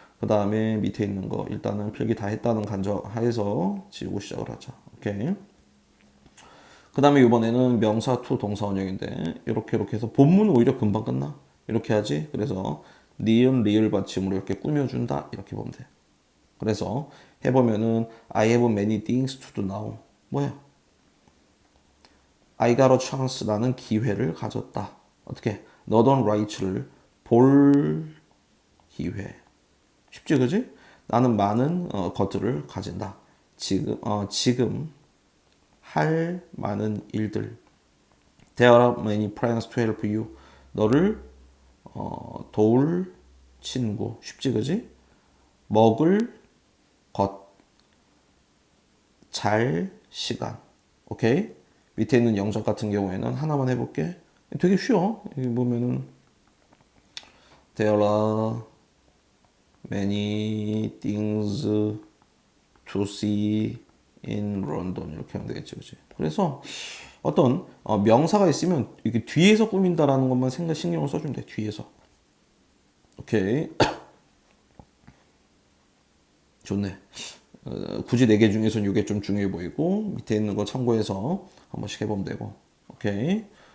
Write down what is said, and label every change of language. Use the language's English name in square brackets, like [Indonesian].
[Korean] 그 다음에 밑에 있는 거 일단은 필기 다 했다는 간접하에서 지우고 시작을 하자. 오케이. 그 다음에 이번에는 명사 to 동사 원형인데 이렇게 해서 본문은 오히려 금방 끝나. 이렇게 하지. 그래서 니은 리을 받침으로 이렇게 꾸며준다. 이렇게 보면 돼. 그래서 해보면은 [English] I have many things to do now. [Korean] 뭐야? [English] I got a chance. [Korean] 라는 기회를 가졌다. 어떻게? Northern Rights를 볼 기회. 쉽지, 그지? 나는 많은 것들을 가진다. 지금 할 많은 일들. [English] There are many plans to help you. [Korean] 너를 도울 친구. 쉽지, 그지? 먹을 것. 잘 시간. 오케이? 밑에 있는 영적 같은 경우에는 하나만 해볼게. 되게 쉬워. 여기 보면은 [English] There are many things to see in London [Korean] 이렇게 하면 되겠지, 그치? 그래서 어떤 명사가 있으면 이게 뒤에서 꾸민다라는 것만 신경을 써주면 돼. 뒤에서. 오케이. 좋네. 굳이 4개 중에서는 이게 좀 중요해 보이고 밑에 있는 거 참고해서 한 번씩 해보면 되고. 오케이.